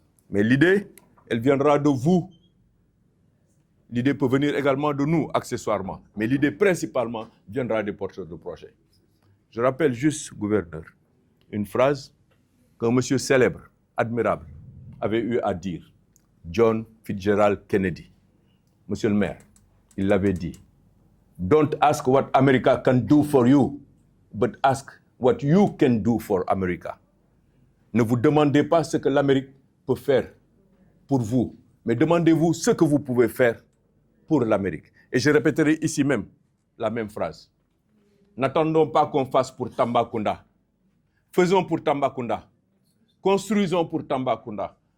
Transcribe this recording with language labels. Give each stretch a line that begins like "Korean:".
French: Mais l'idée, elle viendra de vous. L'idée peut venir également de nous, accessoirement. Mais l'idée, principalement, viendra des porteurs de projets. Je rappelle juste, gouverneur, une phrase qu'un monsieur célèbre, admirable, avait eu à dire. John Fitzgerald Kennedy. Monsieur le maire, il l'avait dit.
English: Don't ask what America can do for you, but ask what you can do for America.
French: Ne vous demandez pas ce que l'Amérique peut faire pour vous, mais demandez-vous ce que vous pouvez faire pour l'Amérique. Et je répéterai ici même la même phrase. N'attendons pas qu'on fasse pour Tambacounda. Faisons pour Tambacounda. Construisons pour Tambacounda.